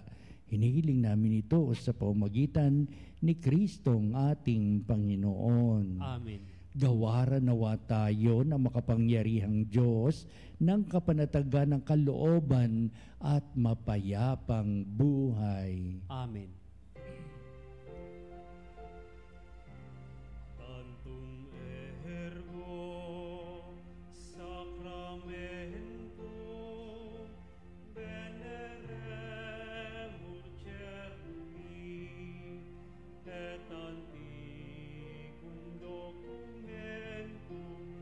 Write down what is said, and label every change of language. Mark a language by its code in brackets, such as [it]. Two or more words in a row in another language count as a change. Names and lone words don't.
[tl] Hinihiling namin ito sa pamamagitan ni Kristong ating Panginoon. Amen. Gawaran nawa tayo ng makapangyarihang Diyos ng kapanatagan ng kalooban at mapayapang buhay. Amen. [la] Tantum ergo sacramento veneremur cervi et antiquum documentum